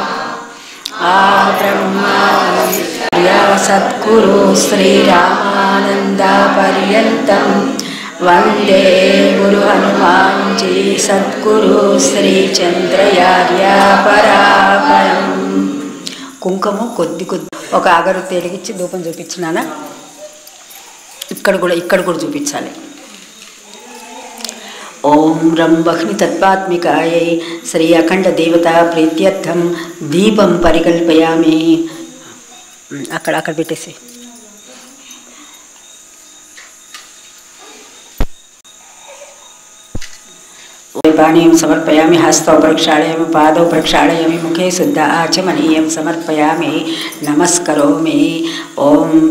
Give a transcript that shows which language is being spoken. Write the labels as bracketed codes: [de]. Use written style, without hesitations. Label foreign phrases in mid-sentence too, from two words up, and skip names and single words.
[sa] ब्रह्मा सद्गुरु श्री रामानंद पर्यन्तं वंदे गुरु हनुमान जी सद्गुरु श्री चंद्रयार्य परापरम। [te] కుంకుమ కొద్ది కొద్ది ఒక అగరొత్తి వెలిగించి ధూపం చూపించినానా, ఇక్కడ కూడా చూపించాలి. [sa] ఓం రం వహ్ని తత్వాత్మికాయై శ్రీ అఖండ దేవతా ప్రీత్యర్థం దీపం పరికల్పయామి. [te] అక్కడ పెట్టేసి [sa] पानीयं समर्पयामि। हस्तौ प्रक्षालयामि, पादौ प्रक्षालयामि, मुखे शुद्ध आचमनीयं समर्पयामि, नमस्करोमि। ओम